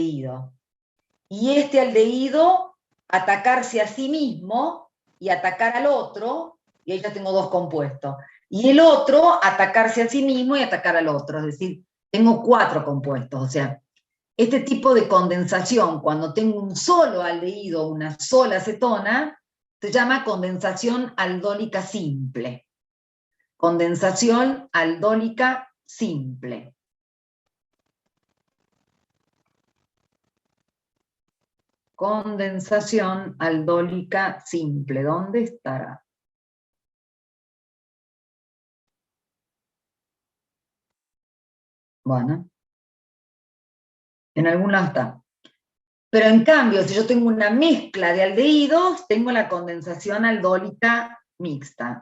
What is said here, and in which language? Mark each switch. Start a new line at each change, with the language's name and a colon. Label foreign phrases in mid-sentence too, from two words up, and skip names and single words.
Spanish: Y este aldehído atacarse a sí mismo y atacar al otro, y ahí ya tengo dos compuestos. Y el otro, atacarse a sí mismo y atacar al otro, es decir, tengo 4 compuestos. O sea, este tipo de condensación, cuando tengo un solo aldehído, una sola acetona, se llama condensación aldólica simple. Condensación aldólica simple. Condensación aldólica simple. ¿Dónde estará? Bueno, en algún lado está. Pero en cambio, si yo tengo una mezcla de aldehídos, tengo la condensación aldólica mixta.